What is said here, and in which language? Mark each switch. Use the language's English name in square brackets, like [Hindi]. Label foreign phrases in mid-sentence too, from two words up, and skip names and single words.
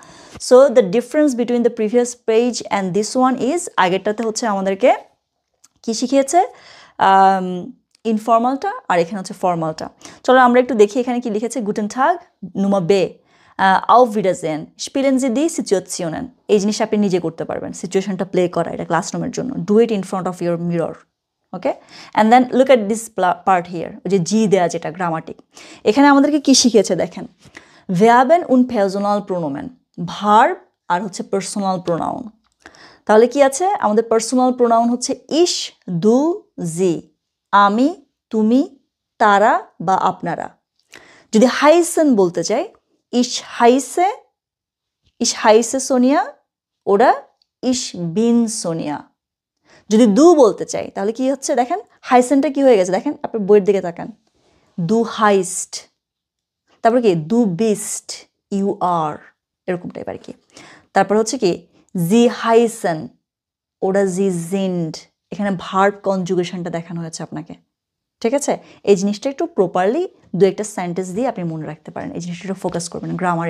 [English] So the difference between the previous page and this one is, [Bangla] আগেরটাতে হচ্ছে আমাদেরকে কি শিখিয়েছে? ইনফর্মালটা, আর এখানে হচ্ছে ফর্মালটা। চলো আমরা একটু দেখি এখানে কি লিখেছে। [German] Guten Tag numa be, Auf Wiedersehen, spielen Sie die Situation. [Bangla] এই জিনিসটা আপনি নিজে করতে পারবেন, সিচুয়েশনটা প্লে করা, এটা ক্লাসরুমের জন্য। [English] Do it in front of your mirror, okay? And then look at this part here, [Bangla] ওই যে জি দেয়া যেটা গ্রামাটিক, এখানে আমাদেরকে কি শিখিয়েছে দেখেন। [German] Verben und Personalpronomen, [Bangla] ভার্ব আর হচ্ছে [English] personal pronoun. [Bangla] তাহলে কি আছে আমাদের? [English] personal pronoun [Bangla] হচ্ছে [German] ich, du, Sie, [Bangla] আমি, তুমি, তারা বা আপনারা। যদি হাইসেন বলতে চাই, [German] ich heiße [Bangla] সোনিয়া ওরা [German] ich bin [Bangla] সোনিয়া যদি দু বলতে চাই তাহলে কি হচ্ছে দেখেন হাইসেনটা কি হয়ে গেছে দেখেন আপনি বইয়ের দিকে তাকান [German] du heißt [Bangla] তারপর কি [German] du bist [English] you are [Bangla] এরকম টাইপ আর কি তারপর হচ্ছে কি [German] Sie heißen [Bangla] ওরা [German] Sie sind [Bangla] এখানে ভার্ব কনজুগেশনটা দেখানো হয়েছে আপনাকে ঠিক আছে এই জিনিসটা একটু প্রপারলি দু একটা সেন্টেন্স দিয়ে আপনি মনে রাখতে পারেন এই জিনিসটা একটু ফোকাস করবেন গ্রামার